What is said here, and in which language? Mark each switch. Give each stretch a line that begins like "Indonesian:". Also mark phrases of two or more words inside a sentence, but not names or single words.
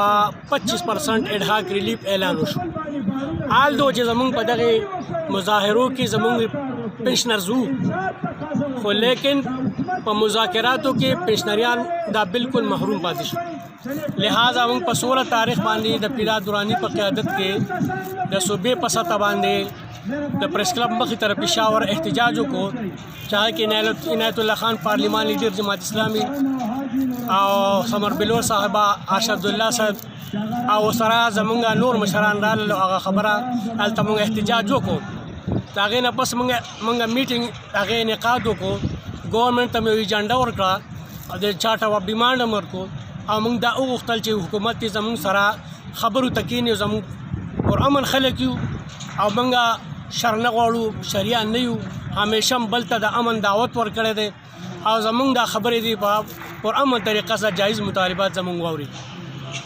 Pashto: 25%
English: ad hoc relief
Pashto: اعلان وشو، حال دو چې زمونږ په دغې مظاهرو کې زمونږ پنشنرز وو، خو لیکن په مذاکراتو کې پنشنریان دا بالکل محروم پاتې شو، لہٰذا موږ په 16 تاریخ باندې د پیرا دورانی په قیادت کې د صوبې په سطح باندې د پریس کلب مخې ته پېښور احتجاج وکړو،
Urdu: چاہے کہ عنایت اللہ خان پارلیمان لیڈر جماعت اسلامی
Pashto: او ثمر بلور صاحبہ ارشد اللہ صاحب او سره زمونږ نور مشران رالل، هغه خبره هلته موږ احتجاج وکړو، د هغې نه پس موږ میټینګ هغې انعقاد وکړو، ګورنمنټ ته مې یو ایجنډا ورکړه او د
English: charter of demand
Pashto: هم ورکړو، او موږ دا وغوښتل چې حکومت یې زمونږ سره خبرو ته کښېني او زمونږ پرامن خلک یو او موږ شر نه غواړو، شریعه نه یو، همیشه هم بل ته د امن دعوت ورکړی دی او زمونږ دا خبرې دي په پرامن طریقه سره جایز مطالبات زمونږ واوري۔